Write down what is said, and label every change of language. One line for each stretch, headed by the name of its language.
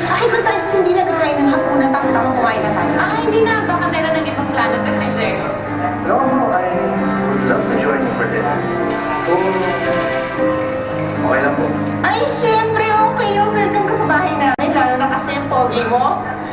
Filipino: Kahit na tayo hindi nagkakain ng hapunan, tama kumain na tayo. Hindi na. Baka meron ng ibang plano to si Checo.
English: No, I would love to join you for dinner.
Filipino: Kung okay lang po. Ay, syempre, okay yun. Welcome ka sa bahay namin, lalo na kasi ang pogi mo.